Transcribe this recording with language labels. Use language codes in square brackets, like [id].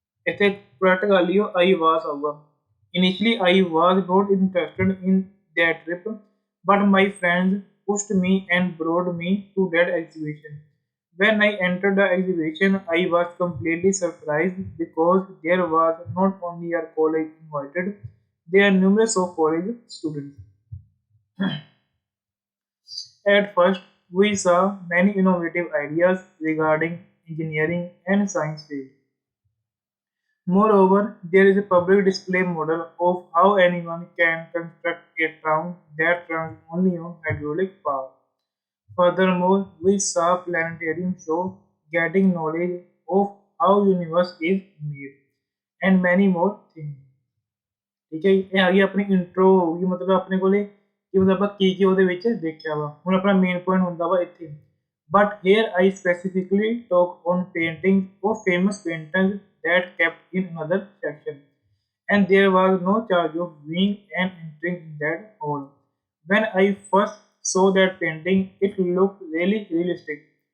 [pa] ਇੱਥੇ correct ਕਰ ਲਿਓ [en] I was [pa] ਆਊਗਾ। [en] Initially I was not interested in that trip, but my friends pushed me and brought me to that exhibition. When I entered the exhibition, I was completely surprised because there was not only our college invited, there are numerous of college students. At first, we saw many innovative ideas regarding engineering and science field. Moreover, there is a public display model of how anyone can construct a town that runs only on hydraulic power. Furthermore, we saw planetarium show getting knowledge of how universe is made and many more things. [pa] ਠੀਕ ਹੈ ਜੀ, ਇਹ ਆ ਗਈ ਆਪਣੀ intro ਹੋਊਗੀ ਮਤਲਬ ਆਪਣੇ ਕੋਲੇ ਕਿ ਮਤਲਬ ਆਪਾਂ ਕੀ ਉਹਦੇ ਵਿੱਚ ਦੇਖਿਆ ਵਾ। ਹੁਣ ਆਪਣਾ ਮੇਨ ਪੁਆਇੰਟ ਹੁੰਦਾ ਵਾ ਇੱਥੇ [en] but here I specifically talk on painting of famous painters that kept in another section, and there was no charge of viewing and entering in that hall. When I first saw that painting, it looked really realistic.